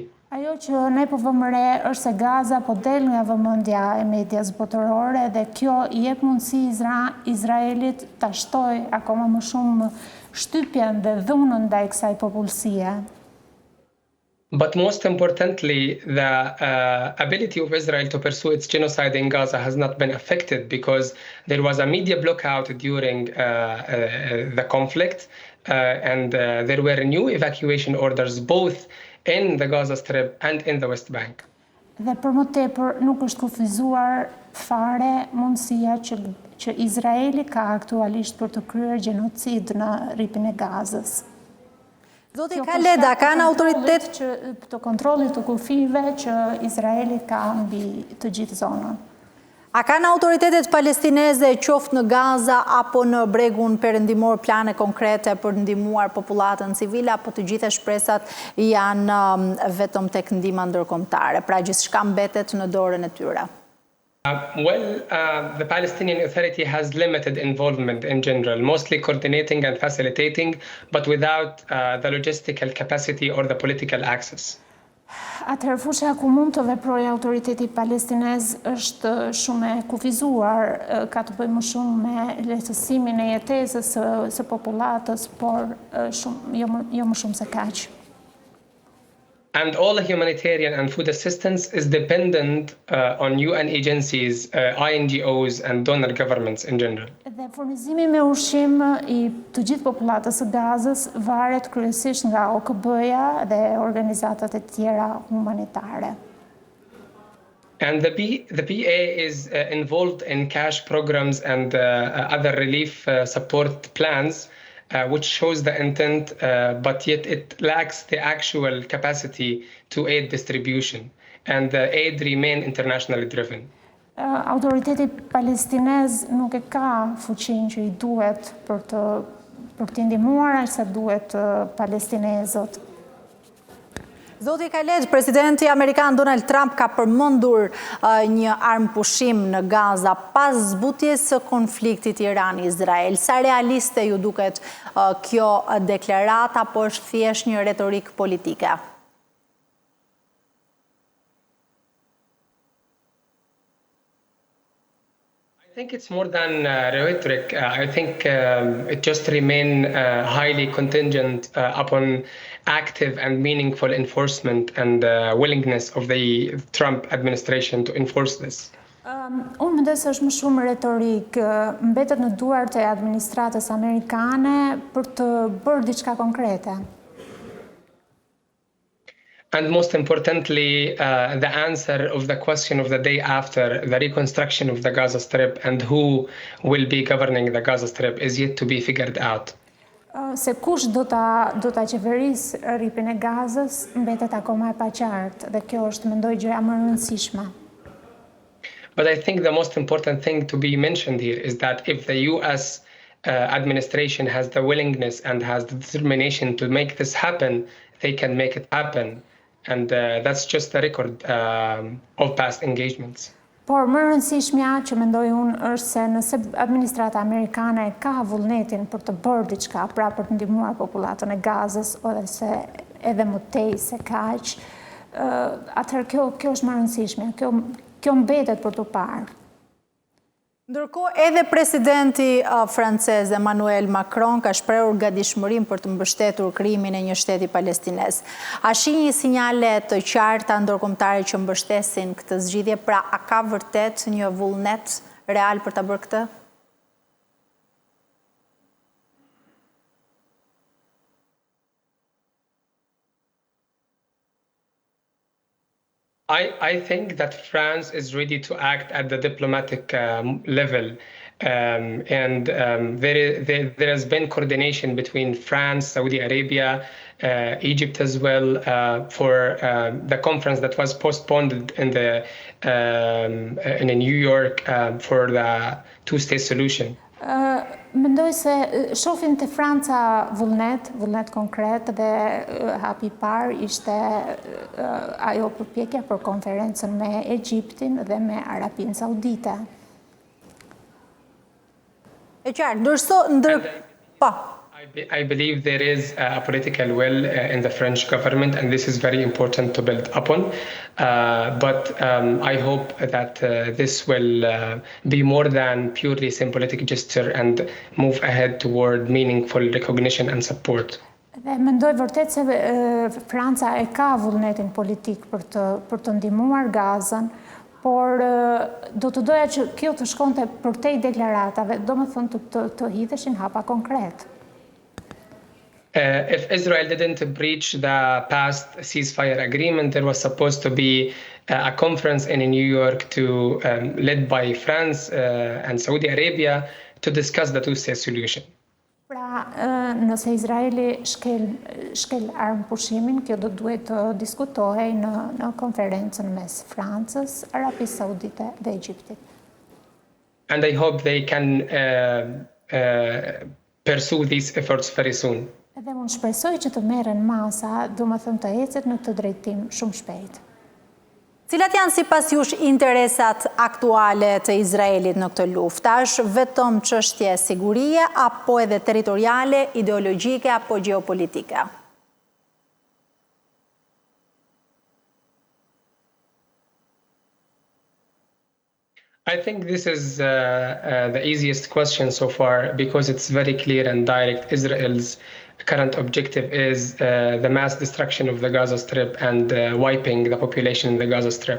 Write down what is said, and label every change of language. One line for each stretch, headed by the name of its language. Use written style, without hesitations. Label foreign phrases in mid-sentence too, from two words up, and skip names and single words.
Albanian: Ajo që ne po vëmë re është se Gaza po del nga vëmendja e medias botërore dhe kjo I jep mundësi Izraelit ta shtojë akoma më shumë shtypjen dhe dhunën ndaj kësaj popullsie.
English: But most importantly, the ability of Israel to pursue its genocide in Gaza has not been affected because there was a media blackout during the conflict, and there were new evacuation orders both in the Gaza Strip and in the West Bank.
Albanian: Dhe për më tepër nuk është kufizuar fare mundësia që Izraeli ka aktualisht për të kryer gjenocid në rripin e Gazës. Zoti Khaled, a kanë autoritet të kontrollit të kufive që Izraeli ka mbi të gjithë zonën? A kanë autoritetet palestineze qoftë në Gaza apo në bregun perëndimor plane konkrete për të ndihmuar popullatën civile, apo të gjitha shpresat janë vetëm tek ndihma ndërkombëtare, pra gjithçka mbetet në dorën e tyre?
English: The Palestinian Authority has limited involvement in general, mostly coordinating and facilitating, but without the logistical capacity or the political access.
Albanian: Atëherë fusha ku mund të veprojë autoriteti palestinez është shumë e kufizuar, ka të bëjë më shumë me lehtësimin e jetesës së popullatës, por jo më shumë se kaq.
English: And all the humanitarian and food assistance is dependent on UN agencies, INGOs, and donor governments in general.
Albanian: Dhe furnizimi me ushqim I të gjithë popullatës së Gazës varet kryesisht nga OKB-ja dhe organizatat e tjera humanitare.
English: And the PA is involved in cash programs and other relief support plans, which shows the intent, but yet it lacks the actual capacity to aid distribution, and the aid remain internationally driven.
Albanian: Autoriteti palestinez nuk e ka fuqinë që I duhet për të ndihmuar sa duhet palestinezët. Zoti Khaled, presidenti Amerikan Donald Trump ka përmendur një armëpushim në Gaza pas zbutjes së konfliktit Iran-Izrael. Sa realiste ju duket kjo deklarata, apo është thjesht një retorik politike?
English: I think it's more than rhetoric. I think it just remains highly contingent upon active and meaningful enforcement and willingness of the Trump administration to enforce this.
Albanian: Unë mendoj se është më shumë retorik, mbetet në duart e administratës amerikane për të bërë diçka konkrete.
English: And most importantly, the answer of the question of the day after, the reconstruction of the Gaza Strip and who will be governing the Gaza Strip is yet to be figured out.
Albanian: Se kush do ta qeverisë rripin e Gazës mbetet akoma e paqartë dhe kjo është mendoj gjëja më e rëndësishme.
English: But I think the most important thing to be mentioned here is that if the US administration has the willingness and has the determination to make this happen, they can make it happen. And that's just a record of past engagements.
Albanian: Por më rëndësishmja që mendoj unë është se nëse administrata amerikane ka vullnetin për të bërë diçka, pra për të ndihmuar popullatën e Gazës, ose edhe më tej se kaq, atëherë kjo është më rëndësishme, kjo mbetet për të parë. Ndërkohë, edhe presidenti francez Emmanuel Macron ka shprehur gatishmërinë për të mbështetur krijimin e një shteti palestinez. A shih një sinjale të qarta ndërkombëtare që mbështesin këtë zgjidhje? Pra, a ka vërtet një vullnet real për ta bërë këtë?
English: I think that France is ready to act at the diplomatic level. There has been coordination between France, Saudi Arabia, Egypt as well, for the conference that was postponed in New York for the two-state solution.
Albanian: Mendoj se shohin te Franca vullnet konkret dhe hapi parë ishte ajo përpjekja për konferencën me Egjiptin dhe me Arabinë Saudite. E qartë,
English: I believe there is a political will in the French government, and this is very important to build upon. But I hope that this will be more than purely symbolic gesture and move ahead toward meaningful recognition and support.
Albanian: Dhe mendoj vërtet se Franca e ka vullnetin politik për të ndihmuar Gazën, por do të doja që kjo të shkonte përtej deklaratave, domethënë të hidheshin hapa konkret.
English: If Israel didn't breach the past ceasefire agreement, there was supposed to be a conference in New York led by France and Saudi Arabia to discuss the two-state solution.
Albanian: Pra, nëse Izraeli shkel armëpushimin, kjo do duhet të diskutohej në konferencën mes Francës, Arabisë Saudite dhe Egjiptit.
English: And I hope they can pursue these efforts very soon.
Albanian: Edhe unë shpresoj që të merren masa, domethënë të ecet në këtë drejtim shumë shpejt. Cilat janë sipas jush interesat aktuale të Izraelit në këtë luftë? Është vetëm çështje sigurie apo edhe territoriale, ideologjike apo gjeopolitike?
English: I think this is the easiest question so far because it's very clear and direct. Israel's current objective is the mass destruction of the Gaza Strip and wiping the population in the Gaza Strip.